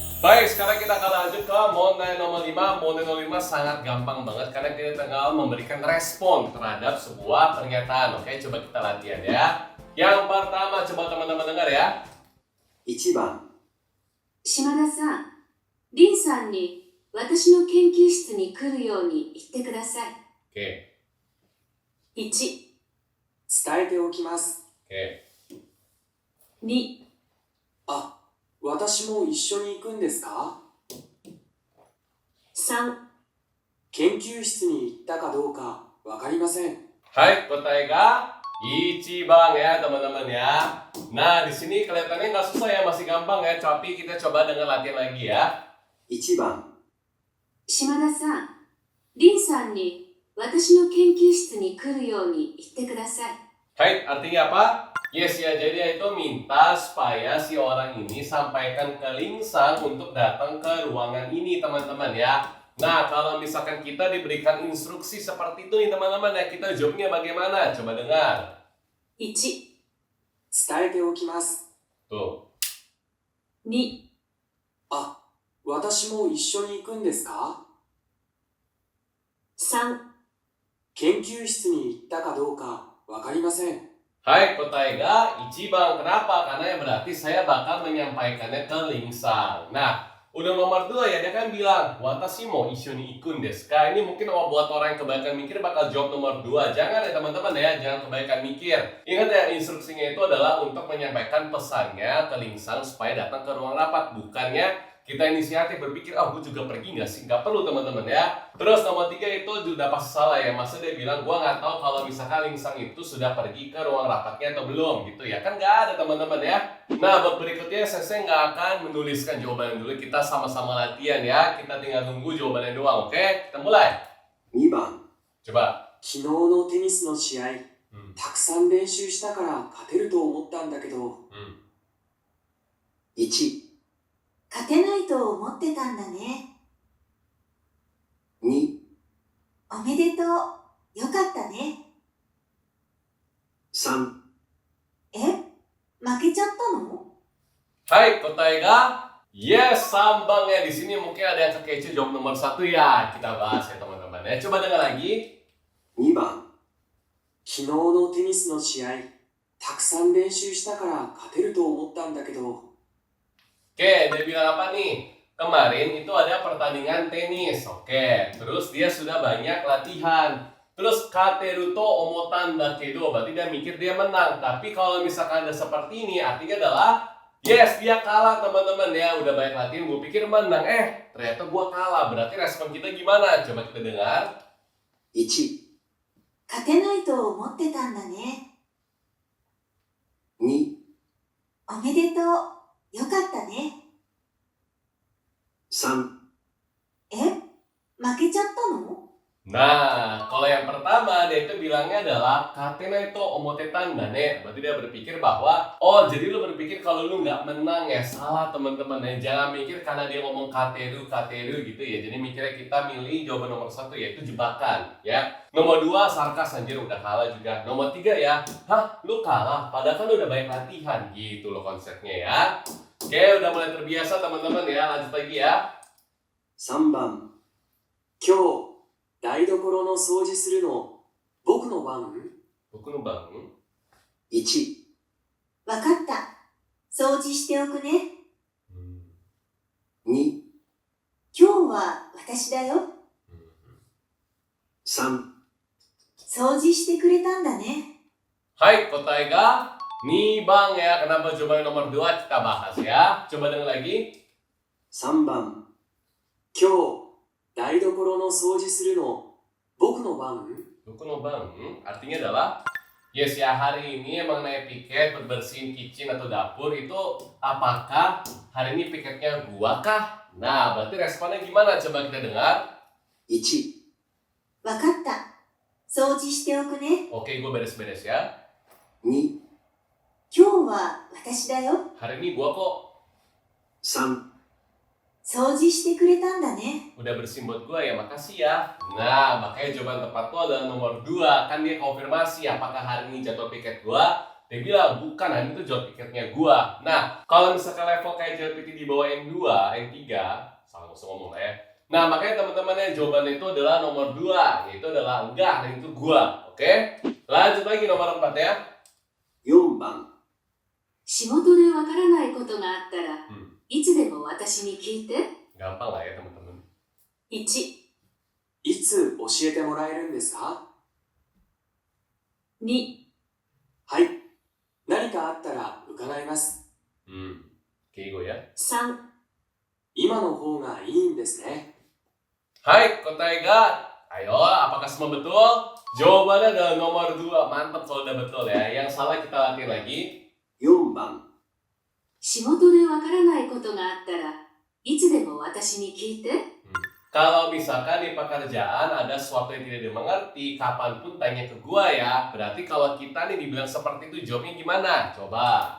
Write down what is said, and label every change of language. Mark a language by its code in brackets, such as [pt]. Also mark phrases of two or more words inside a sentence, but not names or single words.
[id] Baik, sekarang kita akan lanjut ke Monday nomor 5. Monday nomor 5 sangat gampang banget karena kita tinggal memberikan respon terhadap sebuah pernyataan. Oke, coba kita latihan ya. Yang pertama, coba teman-teman dengar ya. [ja] 1 番、島田さん、リンさんに私の研究室に来るように言ってください。 [id] Oke, [ja] 1、伝えておきます。 [id] oke. [ja] 2、あ、私も一緒に行くんですか？ 3、研究室に行ったかどうかわかりません。 [id] Hai, [ja] 答えが一番 [id] ya teman-teman ya. Nah, di sini kelihatannya nggak susah ya, masih gampang ya. Tapi kita coba dengan latihan lagi ya. [ja] 1 番、島田さん、リンさんに私の研究室に来るように言ってください。 [id] Hai, artinya apa? Yes ya, jadi itu minta supaya si orang ini sampaikan ke Lingsang untuk datang ke ruangan ini teman-teman ya. Nah, kalau misalkan kita diberikan instruksi seperti itu nih teman-teman ya, kita jawabnya bagaimana? Coba dengar. [ja] 1、伝えておきます。 [id] Tuh. [ja] 2、あ、私も一緒に行くんですか？ 3、研究室に行ったかどうかわかりません。 [id] Hai, [ja] 答えが一番. [id] Kenapa? Karena yang berarti saya bakal menyampaikannya ke Lingsang. Nah, udah nomor 2 ya, dia kan bilang [ja] 私も一緒に行くんですか. [id] Ini mungkin buat orang yang kebanyakan mikir bakal jawab nomor 2. Jangan ya teman-teman ya, jangan kebanyakan mikir. Ingat ya, instruksinya itu adalah untuk menyampaikan pesannya ke Lingsang supaya datang ke ruang rapat. Bukannya kita inisiatif berpikir, gue juga pergi nggak sih? Nggak perlu teman-teman ya. Terus nomor 3 itu sudah pasti salah ya. Masa dia bilang, gue nggak tahu kalau misalkan Lingsang itu sudah pergi ke ruang rapatnya atau belum gitu ya. Kan nggak ada teman-teman ya. Nah, buat berikutnya saya nggak akan menuliskan jawabannya dulu. Kita sama-sama latihan ya. Kita tinggal tunggu jawabannya doang, oke? Kita mulai. 2 番、 Coba. [ja] 昨日のテニスの試合、たくさん練習したから勝てると思ったんだけど。1、勝てないと思ってたんだね。 2、おめでとう。よかったね。 3、え、負けちゃったの？ [id] Hai, [ja] 答えが [id] yes, sambang ya. Di sini mungkin ada yang kekecu jawab nomor 1 ya. Kita bahas ya teman-teman ya. Coba dengar lagi. [ja] 2 番、昨日のテニスの試合、たくさん練習したから勝てると思ったんだけど。 [id] Oke, dia bilang apa nih? Kemarin itu ada pertandingan tenis. Oke, terus dia sudah banyak latihan. Terus [ja] 勝てると思ったんだけど, [id] berarti dia mikir dia menang. Tapi kalau misalkan ada seperti ini, artinya adalah yes, dia kalah teman-teman ya. Udah banyak latihan, gue pikir menang. Ternyata gue kalah. Berarti respon kita gimana? Coba kita dengar. [ja] 1、勝てないと思ってたんだね。 2、おめでとう。よかったね。 3、え、負けちゃったの？ [id] Nah, kalau yang pertama dia itu bilangnya adalah [ja] 勝てないと思ってたんだね. [id] Berarti dia berpikir bahwa jadi lu berpikir kalau lu nggak menang ya. Salah teman-teman ya. Jangan mikir karena dia ngomong kateru gitu ya. Jadi mikirnya kita milih jawaban nomor 1 yaitu jebakan ya. Nomor 2 sarkas, anjir udah kalah juga. Nomor 3 ya, lu kalah padahal kan lu udah banyak latihan gitu loh konsepnya ya. Oke, udah mulai terbiasa teman-teman ya. Lanjut lagi ya. [ja] 3 番、今日台所の掃除するの僕の番？僕の番. 1、わかった。掃除しておくね。 2、今日は私だよ。 3、掃除してくれたんだね。 [id] Hai, [ja] 答えが2番 [id] ya. Kenapa jawaban nomor 2 kita bahas ya. Coba dengar lagi. [ja] 3 番、今日台所の掃除するの僕の番？僕の番 [id] artinya adalah yes ya, hari ini emang naik piket berbersihin kitchen atau dapur itu apakah hari ini piketnya gua kah? Nah, berarti responnya gimana? Coba kita dengar. [ja] 1、わかった。掃除しておくね。 [id] Oke, gua beres-beres ya. [ja] 2、今日は私だよ。 [id] Hari ini gua kok [ja] 3、掃除してくれたんだね。 [id] udah bersihin buat gua ya, makasih ya. Nah, makanya jawaban tepat tuh adalah nomor 2. Kan dia konfirmasi apakah hari ini jadwal piket gua Dia bilang, bukan, ini tuh jalan pikirnya gua. Nah, kalau misalkan level kayak JLPT di bawah N2, N3, salah langsung ngomong lah ya. Nah, makanya teman-teman jawabannya itu adalah nomor 2, yaitu adalah enggak, dan itu gua. Oke? Lanjut lagi nomor 4 ya. [ja] 4 番、仕事でわからないことがあったら、 いつでも私に聞いて。 [id] Gampang lah ya teman-teman. [ja] 1、いつ教えてもらえるんですか？ 2、はい。何かあったら伺います。 [id] Keigo ya. [ja] 3、今の方がいいんですね。 [id] Hai, Kotaiga. Ayo, apakah semua betul? Jawabannya adalah nomor 2. Mantap kalau udah betul ya. Yang salah kita latih lagi. [ja] 4 番、仕事でわからないことがあったらいつでも私に聞いて。 [id] Kalau misalkan di pekerjaan ada sesuatu yang tidak dimengerti, kapanpun tanya ke gua ya. Berarti kalau kita nih dibilang seperti itu, jawabnya gimana? Coba.